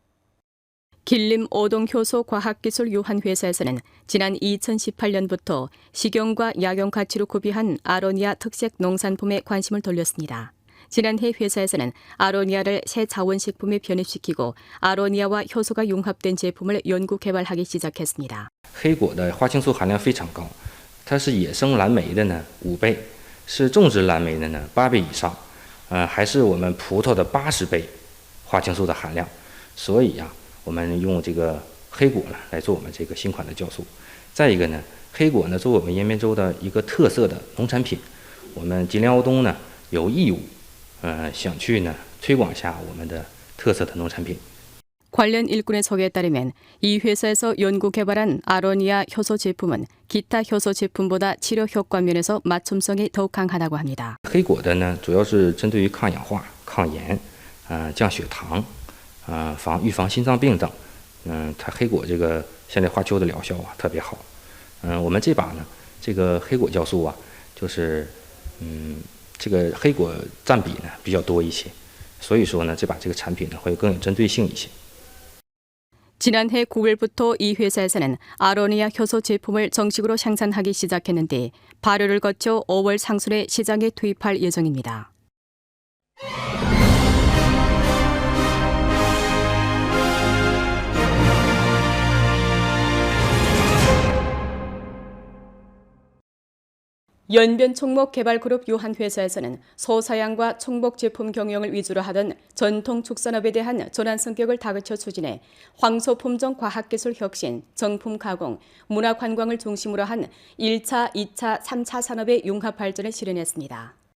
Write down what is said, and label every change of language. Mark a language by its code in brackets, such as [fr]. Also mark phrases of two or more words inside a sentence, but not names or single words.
[ko] 길림 오동 효소 과학기술 유한회사에서는 지난 2018년부터 식용과 약용 가치로 구비한 아로니아 특색 농산품에 관심을 돌렸습니다. 지난해 회사에서는 아로니아를 새 자원식품에 변입시키고 아로니아와 효소가 융합된 제품을 연구 개발하기 시작했습니다. [zh] 黑果的花青素含量非常高，它是野生蓝莓的呢5倍，是种植蓝莓的呢8倍以上，还是我们葡萄的80倍花青素的含量，所以呀，我们用这个黑果呢来做我们这个新款的酵素。再一个呢，黑果呢作为我们延边州的一个特色的农产品，我们吉林奥东呢有义务，想去呢推广一下我们的特色的农产品。 [ko] 관련 일꾼의 소개에 따르면 이 회사에서 연구 개발한 아로니아 효소 제품은 기타 효소 제품보다 치료 효과 면에서 맞춤성이 더욱 강하다고 합니다. [zh] 黑果的呢，主要是针对于抗氧化、抗炎、降血糖、预防心脏病等。它黑果这个现在花丘的疗效啊特别好。我们这把呢，这个黑果酵素啊，就是这个黑果占比呢比较多一些，所以说呢，这把这个产品呢会更有针对性一些。 [ko] 지난해 9월부터 이 회사에서는 아로니아 효소 제품을 정식으로 생산하기 시작했는데 발효를 거쳐 5월 상순에 시장에 투입할 예정입니다. 연변 총목 개발그룹 유한회사에서는 소사양과 총목 제품 경영을 위주로 하던 전통 축산업에 대한 전환 성격을 다그쳐 추진해 황소 품종 과학기술 혁신, 정품 가공, 문화 관광을 중심으로 한 1차, 2차, 3차 산업의 융합 발전을 실현했습니다.